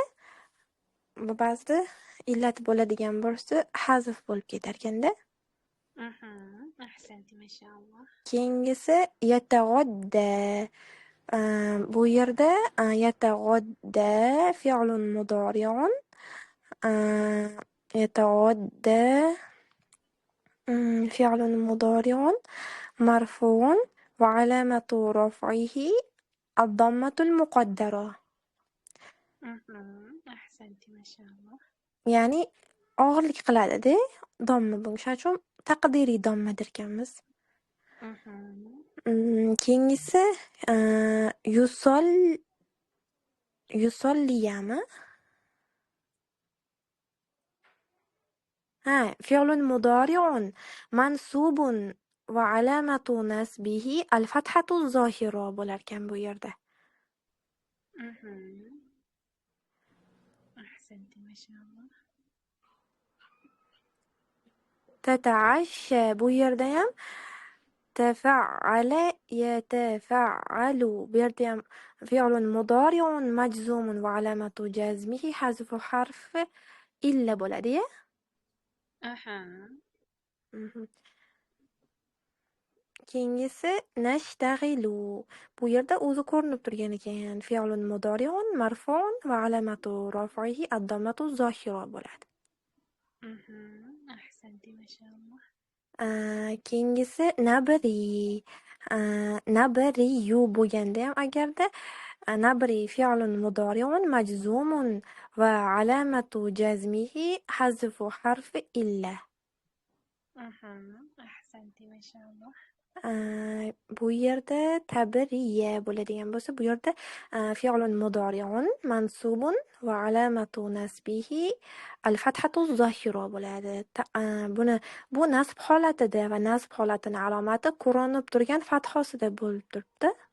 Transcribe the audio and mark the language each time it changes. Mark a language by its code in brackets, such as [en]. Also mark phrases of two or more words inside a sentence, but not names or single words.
[uz] Ba'zida illat bo'ladigan bo'lsa hazf bo'lib ketar ekanda. [ar] أحسنتِ ما شاء الله. [uz] Keyingisi yatag'odda. Bu yerda [ar] يتغدى فعل مضارع يتغدى فعل مضارع مرفوع وعلامة رفعه الضمة المقدرة. أحسنتي ما شاء الله. [uz] ya'ni og'irlik qiladi-da, domma bu. Shuning uchun taqdiriy domma derkanmiz. Keyingisi yusolliyami? [ar] فعل مضارع منصوب وعلامة نصبه الفتحة الظاهرة [uz] bo'larkan bu yerda. [ar] أحسنتي ما شاء الله. تتعشى [uz] bu yerda ham [ar] تفعل يتفعل [uz] bu yerda ham [ar] فعل مضارع مجزوم وعلامة جزمه حذف حرف إلا bo'ladi-ya. [uz] Keyingisi nashtag'ilu. Bu yerda o'zi ko'rinib turgan ekan. [ar] فعل مضارع مرفوع وعلامة رفعه الضمة الظاهرة bo'ladi. أحسنتي ما شاء الله. [uz] Keyingisi nabri. Nabriyu bo'lganda ham agarda nabri [ar] فعل مضارع مجزوم وعلامة جزمه حذف حرف العلة. أحسنتي ما شاء الله. [uz] Bu yerda tabriya bo'ladigan bo'lsa, bu yerda [ar] فعل مضارع منصوب وعلامة نصبه الفتحة الظاهرة [uz] bo'ladi. Bu nasb holatida va nasb holatining alomati ko'rinib turgan fathosida bo'lib turibdi.